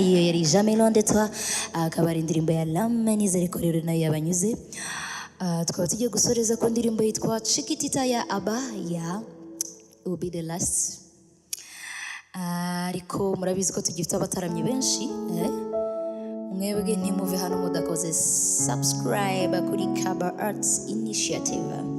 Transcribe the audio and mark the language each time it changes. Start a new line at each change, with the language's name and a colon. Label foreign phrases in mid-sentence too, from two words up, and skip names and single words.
Kinyarwanda: Iyo yari jamais loin de toi, akaba ari indirimbo ya Lame, nizere ko rero nayo yabanyuze. Tukaba tugiye gusoreza ku ndirimbo yitwa Chikitita ya Aba ya Will Be The Last. Ariko murabizi ko tugifite abataramye benshi, mwebwe ntimuve hano mudakoze subscribe kuri Kaba Arts Initiative.